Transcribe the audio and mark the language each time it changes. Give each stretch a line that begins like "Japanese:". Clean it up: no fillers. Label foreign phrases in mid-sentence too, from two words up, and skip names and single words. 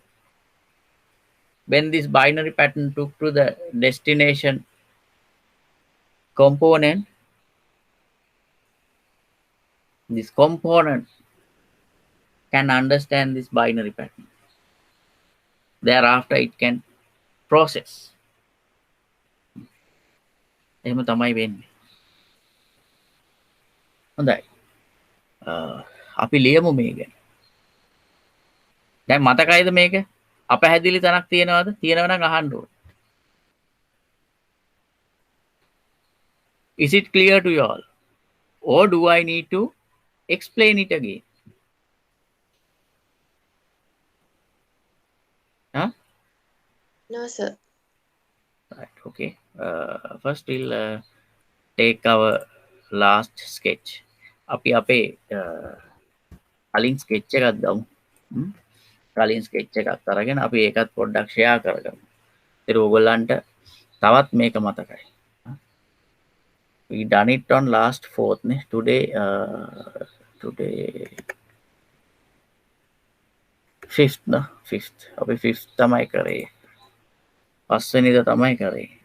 English: When this binary pattern took to the destination component, this component can understand this binary pattern. Thereafter it can process.
Sinhala: එහෙම තමයි වෙන්නේ. හොඳයි. අපි ලියමු මේ ගැන. දැන් මතකයිද මේක? අපහැදිලි තැනක් තියෙනවද? තියෙනව නම් අහන්න ඕනේ.
English: Is it clear to you all? Or do I need to explain it again? Huh? No, sir. Right, okay. First we'll take our last sketch.
Sinhala: අපි අපේ කලින් sketch එකක් ගමු. කලින් sketch එකක් අරගෙන අපි ඒකත් පොඩ්ඩක් share කරගමු. ඒතර ඕගොල්ලන්ට තවත් මේක මතකයි.
English: We done it on last 4th නේ. Today 5th න 5th.
Sinhala: අපි 5th තමයි කරේ. 5 වෙනිදා තමයි කරේ.